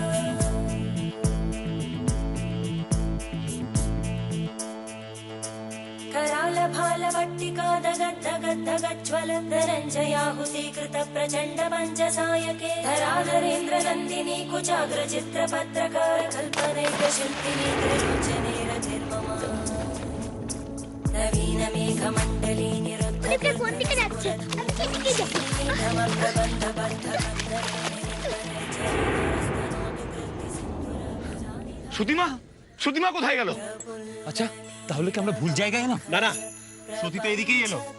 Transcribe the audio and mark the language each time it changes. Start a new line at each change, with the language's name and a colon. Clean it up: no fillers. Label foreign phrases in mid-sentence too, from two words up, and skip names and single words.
Sanskrit: करालभालवट्टिका दगद्दगद्दगज्ज्वल धनञ्जयाहुति कृत प्रचण्ड पञ्चसायके धराधरेन्द्रनन्दिनी कुचाग्रचित्रपत्रकार कल्पनैकशिल्पिनी त्रिलोचने रथिर्ममा नवीन मेघमण्डली
Bangla: বিবেক কোন দিকে যাচ্ছে? আমি সেদিকে যাই। সুতিমা, সুতিমা কোথায় গেল? আচ্ছা, তাহলে কি আমরা ভুল জায়গায় এলাম? না না, সতী তো এদিকেই এলো।